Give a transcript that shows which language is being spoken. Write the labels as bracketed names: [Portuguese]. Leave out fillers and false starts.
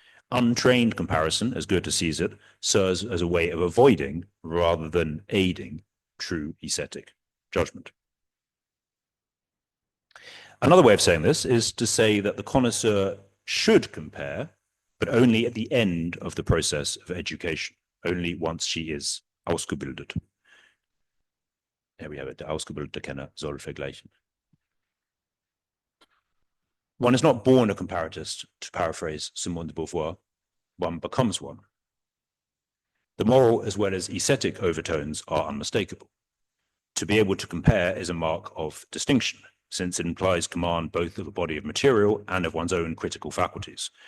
[English] Untrained comparison, as Goethe sees it, serves as a way of avoiding rather than aiding true aesthetic judgment. Another way of saying this is to say that the connoisseur should compare, but only at the end of the process of education, only once she is ausgebildet. Here we have it, [German] der ausgebildete Kenner soll vergleichen. [English] One is not born a comparatist, to paraphrase Simone de Beauvoir, one becomes one. The moral as well as aesthetic overtones are unmistakable. To be able to compare is a mark of distinction, since it implies command both of a body of material and of one's own critical faculties.